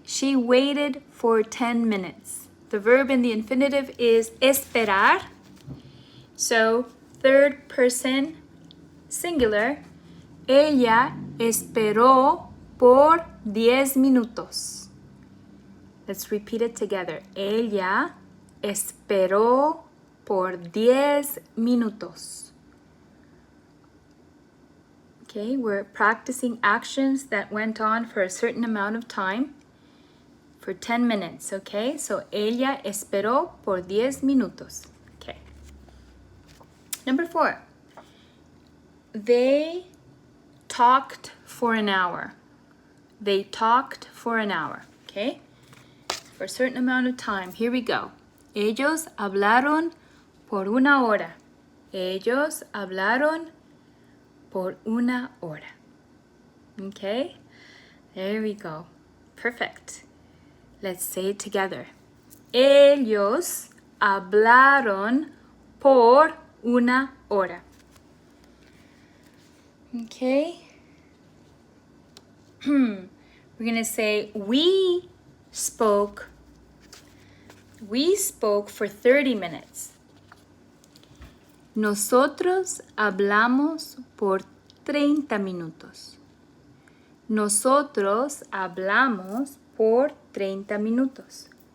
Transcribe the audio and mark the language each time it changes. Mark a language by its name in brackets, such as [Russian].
[English] She waited for 10 minutes. The verb in the infinitive is esperar. So, third person singular. [Spanish] Ella esperó por 10 minutos. [English] Let's repeat it together. [Spanish] Ella esperó por 10 minutos. [English] Okay, we're practicing actions that went on for a certain amount of time, for 10 minutes, okay? So, [Spanish] ella esperó por 10 minutos. [English] Okay. Number 4. They talked for an hour. They talked for an hour, okay? For a certain amount of time. Here we go. [Spanish] Ellos hablaron por una hora. Ellos hablaron por una hora. [English] Okay? There we go. Perfect. Let's say it together. [Spanish] Ellos hablaron por una hora. [English] Okay? We're going to say we spoke for 30 minutes. [Spanish] Nosotros hablamos por 30 minutos. Nosotros hablamos por 30 minutos.